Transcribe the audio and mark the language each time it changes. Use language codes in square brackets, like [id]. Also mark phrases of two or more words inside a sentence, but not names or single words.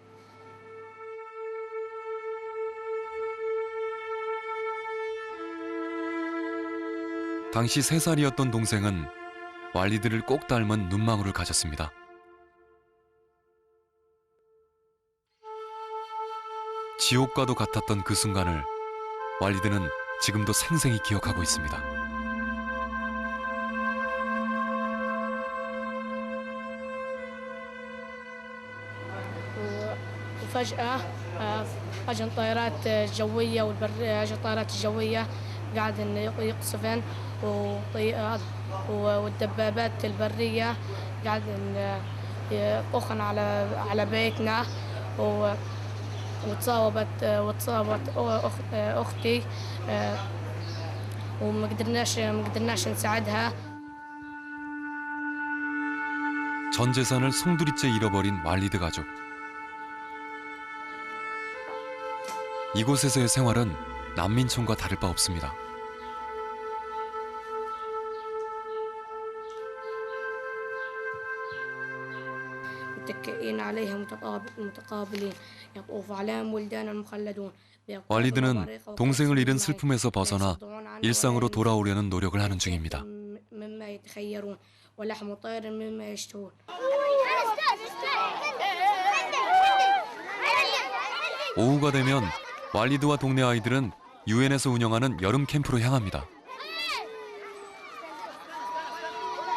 [ko] 당시 3살이었던 동생은 왈리드를 꼭 닮은 눈망울을 가졌습니다. 지옥과도 같았던 그 순간을 왈리드는 지금도 생생히 기억하고 있습니다. [ar] وفجأة أجن طائرات جوية والبرية أجن طائرات الجوية قاعد يقصفن والدبابات البرية قاعد يطخن على بيتنا وتصابت أختي وما قدرناش نساعدها. [ko] 전 재산을 송두리째 잃어버린 왈리드 가족. 이곳에서의 생활은 난민촌과 다를 바 없습니다. [ar] متكئين عليها متقابلين يطوف عليهم ولدان المخلدون. [ko] 왈리드는 동생을 잃은 슬픔에서 벗어나 일상으로 돌아오려는 노력을 하는 중입니다. [ar] مما يتخيرون ولحم طير مما يشتهون. [ko] 오후가 되면 왈리드와 동네 아이들은 유엔에서 운영하는 여름 캠프로 향합니다.